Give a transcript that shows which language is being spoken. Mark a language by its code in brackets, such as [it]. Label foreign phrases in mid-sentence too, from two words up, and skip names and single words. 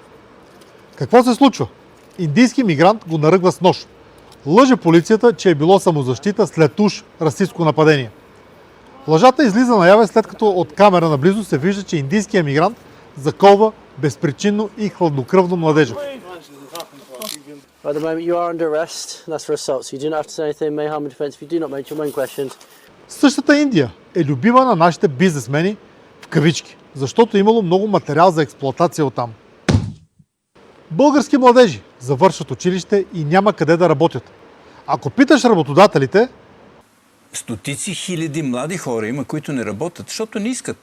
[bg] Какво се случва? Индийски мигрант го наръгва с нож. Лъже полицията, че е било самозащита след уж расистско нападение. Лъжата излиза наяве, след като от камера наблизо се вижда, че индийският мигрант заколва безпричинно и хладнокръвно младежа. [en] At the moment you are under arrest, that's for assault, so you do not have to say anything, may harm in defense if you do not mention when questioned. [bg] Същата Индия е любима на нашите бизнесмени, в кавички, защото е имало много материал за експлоатация оттам. Български младежи завършват училище и няма къде да работят. Ако питаш работодателите... Стотици хиляди млади хора има, които не работят, защото не искат.